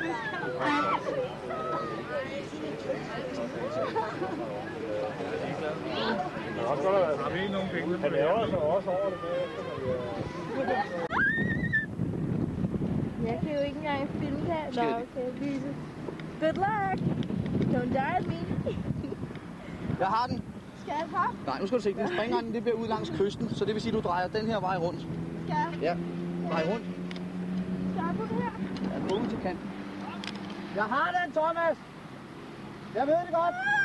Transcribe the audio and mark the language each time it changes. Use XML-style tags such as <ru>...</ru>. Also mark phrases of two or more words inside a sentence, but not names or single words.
<da>Det er også godt, at der er nogle penge. Han laver sig også over det bagefter. Jeg kan jo ikke engang filme det her. Nå, okay, Lise.</da> <en>Good luck! Don't die at me.</en> <da>Jeg har den. Skal jeg hoppe? Nej, nu skal du se. Den springretning, det bliver ud langs kysten, så det vil sige, at du drejer den her vej rundt. Skal jeg? Ja, drej rundt. Skal jeg på det her? Ja, gå ud til kanten. Jeg har den, Thomas! Jeg ved det godt!</da>